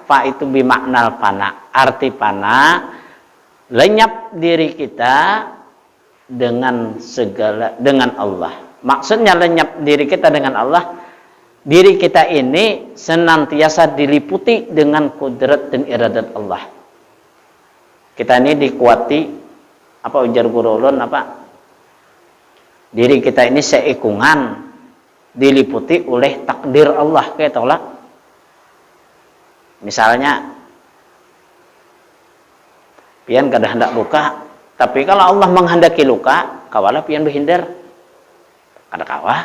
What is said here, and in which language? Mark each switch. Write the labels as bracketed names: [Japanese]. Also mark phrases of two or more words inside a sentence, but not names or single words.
[Indonesian] Fa itu bimaknal fana. Arti fana, lenyap diri kita dengan segala, dengan Allah. Maksudnya lenyap diri kita dengan Allah diri kita ini senantiasa diliputi dengan kudrat dan iradat Allah. [Banjar] Kita ini dikuati, apa ujar guru ulun, apa? [Indonesian] Diri kita ini seikungan diliputi oleh takdir Allah, kayak tahu lah. [Banjar] Misalnya, pian kada hendak luka, tapi kalau Allah menghendaki luka, kawalah pian berhindar, kada kawah.